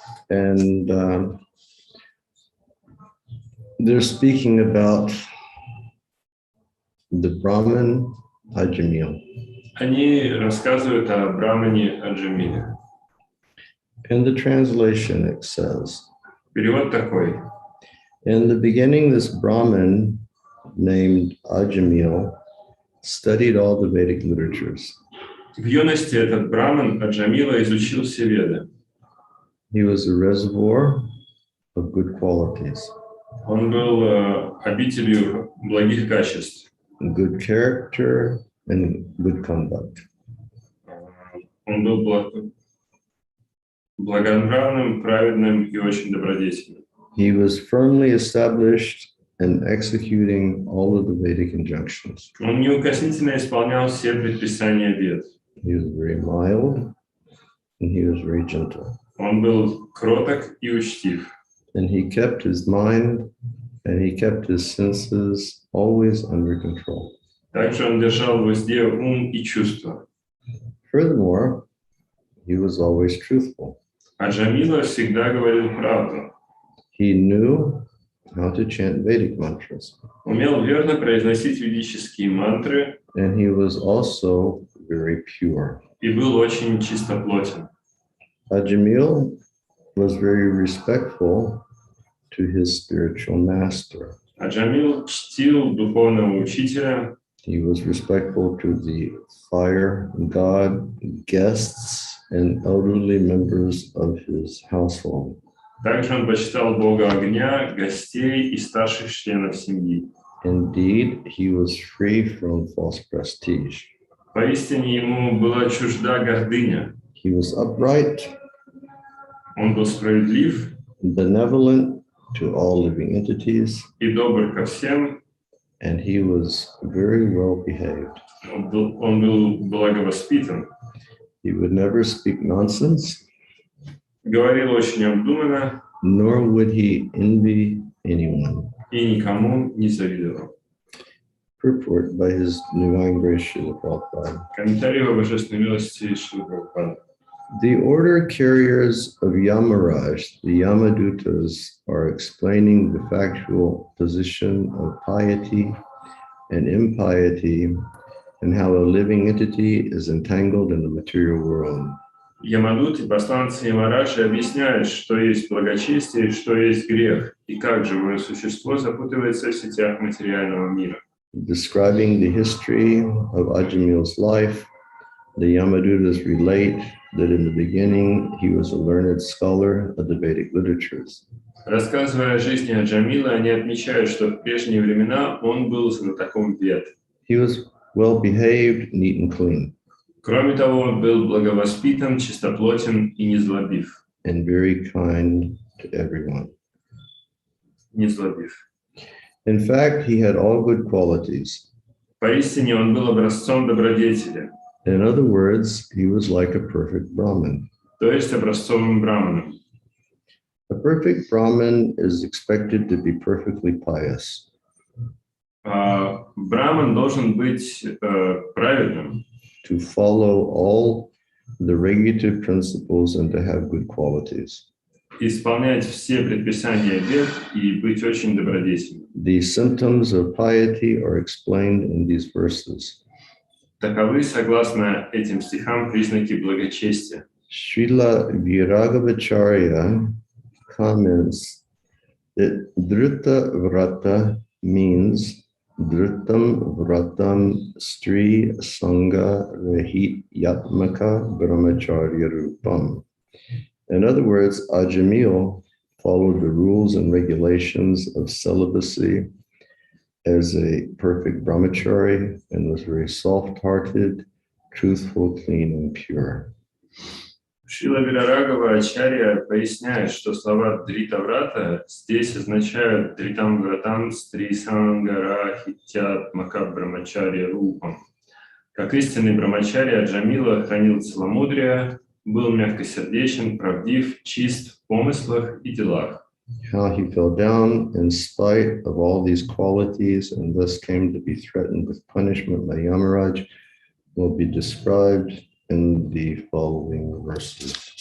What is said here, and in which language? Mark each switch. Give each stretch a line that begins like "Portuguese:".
English: And they're speaking about the Brahman Ajamil.
Russian: Они рассказывают о Брамане Аджамиле.
English: In the translation, it says,
Russian: Перевод такой.
English: in the beginning, this Brahman named Ajamil studied all the Vedic literatures.
Russian: В юности этот Браман Аджамила изучил все веды.
English: He was a reservoir of good qualities,
Russian: Он был обителью благих качеств.
English: good character, and good conduct.
Russian: Он был благонравным, праведным и очень добродетельным.
English: He was firmly established and executing all of the Vedic injunctions.
Russian: Он неукоснительно исполнял все предписания Вед.
English: He was very mild and he was very gentle.
Russian: Он был кроток и учтив.
English: And he kept his mind and he kept his senses always under control.
Russian: Также он держал в узде ум и чувства.
English: Furthermore, he was always truthful.
Russian: А Джамила всегда говорил правду.
English: He knew how to chant Vedic mantras.
Russian: Умел верно произносить ведические мантры
English: And he was also very pure.
Russian: и был очень чистоплотен.
English: Ajamil was very respectful to his spiritual master.
Russian: А Джамил чтил духовного учителя.
English: He was respectful to the fire god, guests, and elderly members of his household.
Russian: Также он почитал Бога огня, гостей и старших членов семьи.
English: Indeed, he was free from false prestige.
Russian: Поистине ему была чужда гордыня.
English: He was upright,
Russian: Он был справедлив
English: benevolent to all living entities,
Russian: и добр ко всем.
English: and he was very well behaved.
Russian: Он был благовоспитан.
English: He would never speak nonsense,
Russian: Говорил очень обдуманно
English: nor would he envy anyone.
Russian: и никому не завидовал.
English: Purport by His Divine Grace Srila Prabhupada.
Russian: Комментарий о божественной милости Шрилы Прабхупады.
English: The order carriers of Yamaraj, the Yamadutas, are explaining the factual position of piety and impiety and how a living entity is entangled in the material world.
Russian: Ямадут и посланцы Ямараджи объясняют, что есть благочестие и что есть грех, и как живое существо запутывается в сетях материального мира.
English: Describing the history of Ajamil's life, the Yamadutas relate that in the beginning he was a learned scholar of the Vedic literatures.
Russian: Рассказывая о жизни Аджамила, они отмечают, что в прежние времена он был знатоком Вед.
English: He was well behaved, neat and clean,
Russian: Кроме того, он был благовоспитан, чистоплотен и незлобив.
English: and very kind to everyone.
Russian: Незлобив.
English: In fact, he had all good qualities.
Russian: Поистине он был образцом добродетели,
English: In other words, he was like a perfect Brahmin.
Russian: то есть образцовым браманом.
English: A perfect Brahmin is expected to be perfectly pious.
Russian: Браман должен быть праведным,
English: To follow all the regulative principles and to have good qualities.
Russian: исполнять все предписания Вед и быть очень добродетельным.
English: The symptoms of piety are explained in these verses.
Russian: Таковы, согласно этим стихам, признаки благочестия.
English: Srila Viragavacharya comments that Dhruta Vrata means
Sanskrit: Dhrutam Vratam Stri Sangha Rahit Yatmaka Brahmacharya Rupam.
English: In other words, Ajamil followed the rules and regulations of celibacy as a perfect brahmachari and was very soft-hearted, truthful, clean, and pure.
Russian: Шрила Вирарагава Ачарья поясняет, что слова Дритаврата здесь означают
Sanskrit: Дритам Вратам Стри Сангара Хитят Макаб Брамачарья Рупам.
Russian: Как истинный брамачарья Аджамила хранил целомудрие, был мягкосердечен, правдив, чист в помыслах и делах.
English: How he fell down in spite of all these qualities and thus came to be threatened with punishment by Yamaraj will be described in the following verses.